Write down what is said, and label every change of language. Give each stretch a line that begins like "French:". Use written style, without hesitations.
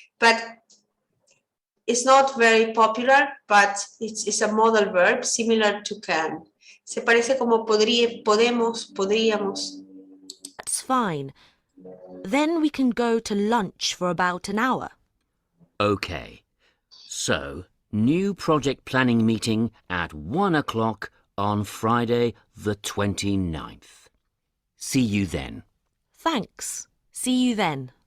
English: But it's not very popular, but it's a modal verb similar to can.
Spanish: Se parece como podríamos.
English: That's fine. Then we can go to lunch for about an hour. Okay. So, new project planning meeting at 1 o'clock on Friday the 29th. See you then. Thanks. See you then.